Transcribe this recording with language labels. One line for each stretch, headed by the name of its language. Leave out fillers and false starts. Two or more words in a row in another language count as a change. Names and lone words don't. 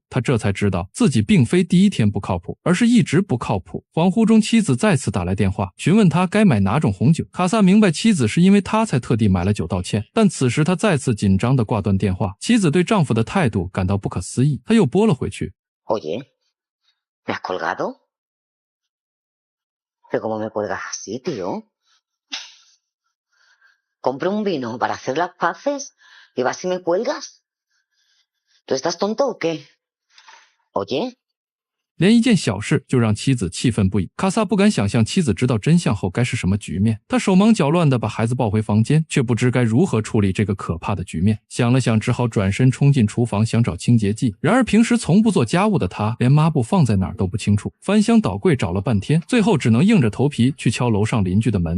Chinese: 他这才知道自己并非第一天不靠谱，而是一直不靠谱。恍惚中，妻子再次打来电话，询问他该买哪种红酒。卡萨明白妻子是因为他才特地买了酒道歉，但此时他再次紧张地挂断电话。妻子对丈夫的态度感到不可思议，他又拨了回去。
Spanish: Oye, ¿me has colgado? ¿Pero cómo me cuelgas así, tío? Compro un vino para hacer las paces y vas y me cuelgas. ¿Tú estás tonto o qué? Oye.
Chinese: 连一件小事就让妻子气愤不已。卡萨不敢想象妻子知道真相后该是什么局面，他手忙脚乱地把孩子抱回房间，却不知该如何处理这个可怕的局面。想了想，只好转身冲进厨房想找清洁剂。然而平时从不做家务的他，连抹布放在哪儿都不清楚，翻箱倒柜找了半天，最后只能硬着头皮去敲楼上邻居的门。